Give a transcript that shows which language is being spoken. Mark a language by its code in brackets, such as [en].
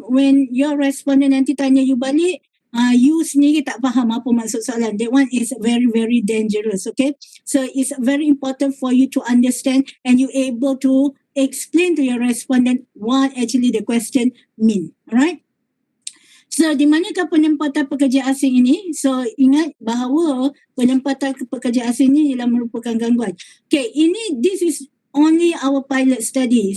[en] When your respondent [ms] nanti tanya you balik, you sendiri tak faham apa maksud soalan. [en] That one is very, very dangerous. Okay, so it's very important for you to understand and you able to explain to your respondent what actually the question mean. [ms] Alright? So, di manakah penempatan pekerja asing ini? So, ingat bahawa penempatan pekerja asing ini ialah merupakan gangguan. [en] Okay, this is only our pilot study.